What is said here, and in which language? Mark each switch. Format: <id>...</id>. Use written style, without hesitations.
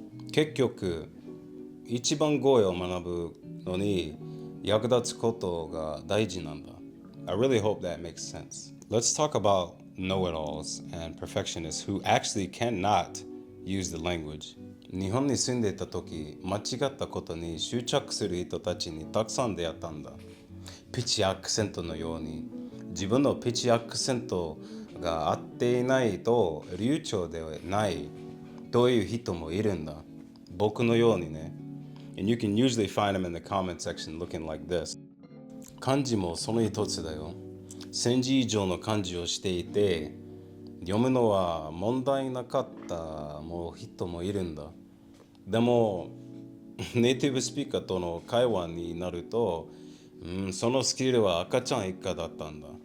<ja>結局一番語彙を学ぶのに役立つことが大事なんだ。</ja> <en>I really hope that makes sense. Let's talk about know-it-alls and perfectionists who actually cannot use the language.</en> <ja>日本に住んでいた時、間違ったことに執着する人たちにたくさん出会ったんだ。ピッチアクセントのように、自分のピッチアクセントが合っていないと流暢ではないという人もいるんだ。僕のようにね。</ja> <en>And you can usually find them in the comment section looking like this.</en> <ja>漢字もその一つだよ。 1000字以上の漢字をしていて、読むのは問題なかった人もいるんだ。でも、ネイティブスピーカーとの会話になると、そのスキルは赤ちゃん一家だったんだ。</ja>